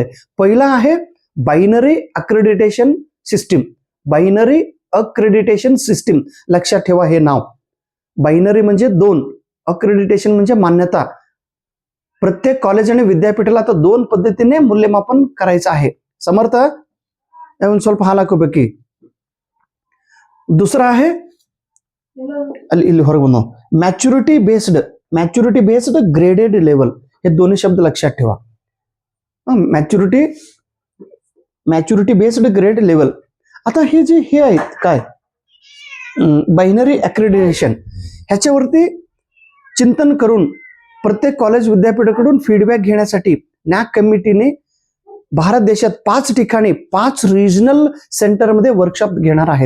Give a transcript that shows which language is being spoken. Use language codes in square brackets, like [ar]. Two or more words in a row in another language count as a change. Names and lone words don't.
[mr] पहिला आहे [en] binary accreditation system. binary accreditation system, [mr] लक्षात ठेवा हे नाव. बायनरी म्हणजे 2, अक्रेडिटेशन म्हणजे मान्यता. प्रत्येक कॉलेज आणि विद्यापीठाला आता 2 पद्धतीने मूल्यमापन करायचं आहे. [kn] समर्थ ಸ್ವಲ್ಪ ಹಾಲಾಕೋಬೇಕಿ. [mr] दुसरा आहे [kn] ಇಲ್ಲಿ ಹೊರಗೆ ಬಂದು [en] maturity based graded level. [mr] हे दोन्ही शब्द लक्षात ठेवा. [en] maturity based grade level. [mr] आता हे जे हे आहेत काय [en] binary accreditation, [mr] ह्याच्यावरती चिंतन करून प्रत्येक कॉलेज विद्यापीठाकडून फीडबॅक घेण्यासाठी NAAC कमिटीने भारत देशात 5 ठिकाणी 5 रिजनल सेंटरमध्ये वर्कशॉप घेणार आहेत.